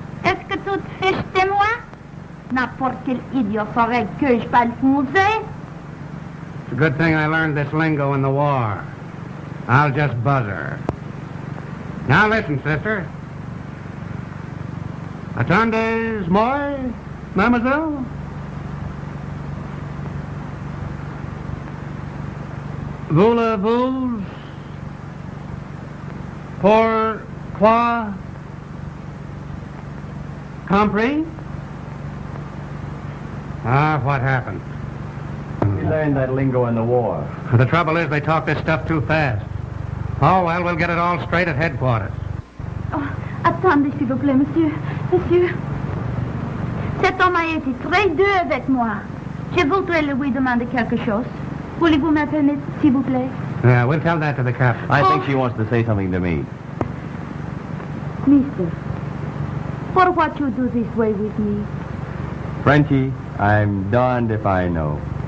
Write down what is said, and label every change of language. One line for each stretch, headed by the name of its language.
French: Est-ce que tu te fiches de moi? N'importe quel idiot saurait que je parle français.
English: It's a good thing I learned this lingo in the war. I'll just buzzer. Now listen, sister.
French: Attendez, moi, mademoiselle? Voulez-vous? Pourquoi? Compris?
English: What happened? We learned that lingo in the war. The trouble is they talk this stuff too fast. Oh, well, we'll get it all straight at headquarters.
French: Oh, attendez, s'il vous plaît, monsieur. Monsieur. Cet homme a été très dur avec moi. Je voudrais lui demander quelque chose. Voulez-vous me permettre, s'il vous plaît?
English: Yeah, we'll tell that to the captain. I think she wants to say something to me. Mister, for what you do this way with me? Frenchie, I'm darned if I know.